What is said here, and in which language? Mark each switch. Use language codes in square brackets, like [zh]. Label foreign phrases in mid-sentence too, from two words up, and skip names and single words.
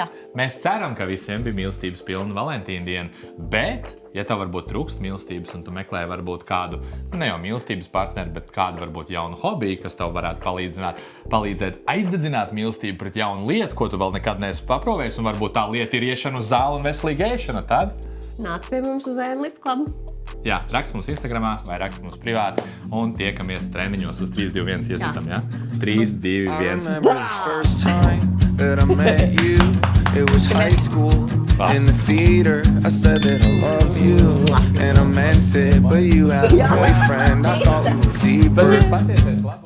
[lv] Mēs ceram, ka visiem bija mīlestības pilna Valentīna diena, bet, ja tev varbūt trūkst mīlestības un tu meklē varbūt kādu, ne jau mīlestības partneri, bet kādu varbūt jaunu hobiju, kas tev varētu palīdzēt aizdedzināt mīlestību pret jaunu lietu, ko tu vēl nekad neesi paprovējis, un varbūt tā lieta ir iešana uz zāli un veselīga ēšana, tad... Nāc pie mums uz Ēnu Lift Club. Jā, rakst mums Instagramā vai rakst mums privāti un tiekamies treniņos uz 3, 2, 1 iezītam, jā? 3, 2, 1. [en] It was high school in the theater. I said that I loved you and I meant it, but you had a boyfriend. I thought we were deeper.